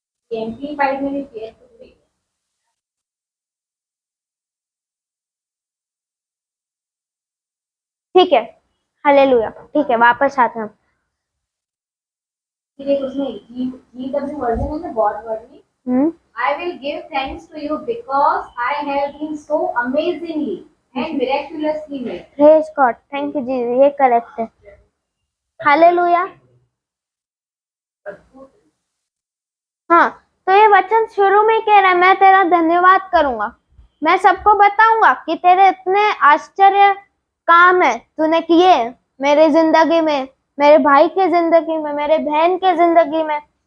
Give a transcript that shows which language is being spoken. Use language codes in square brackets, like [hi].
[hi] Amplified में भी carefully। ठीक है, हालेलुया। ठीक है, वापस आते हैं हम। फिर उसमें GW वर्जन है ना, God version. [en] I will give thanks to you because I have been so amazingly and miraculously made. Praise God, thank you [hi] जी, ये करेक्ट है। हालेलुया। हाँ, तो ये वचन शुरू में कह रहा है, मैं तेरा धन्यवाद करूंगा, मैं सबको बताऊंगा कि तेरे इतने आश्चर्य काम है तूने किए मेरे जिंदगी में, मेरे भाई के जिंदगी में, मेरे बहन के जिंदगी में।